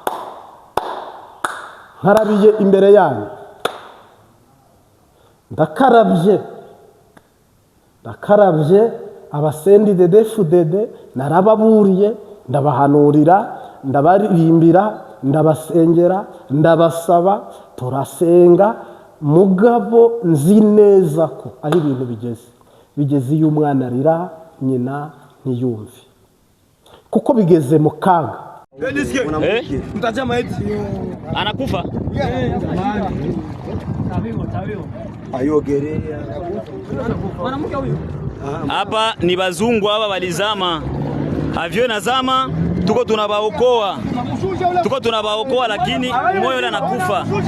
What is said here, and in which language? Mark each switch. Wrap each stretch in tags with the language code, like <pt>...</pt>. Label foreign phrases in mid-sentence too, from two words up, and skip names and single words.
<rn>Nkarabiye imbere yanyu, ndakarabye abasendi DDFDD, narababuriye, ndabahanurira, ndabaririmbira, ndabasengera, ndabasaba, turasenga. Mugabo nzi neza ko aho ibintu bigeze iyo umwana arira nyina ntiyumve, kuko bigeze mu kaga.</rn> <sw>Mtachama eti anakufa hapa. Ni bazungu hapa walizama, avyo nazama, tuko tunabaokoa, lakini moyo ule anakufa.</sw>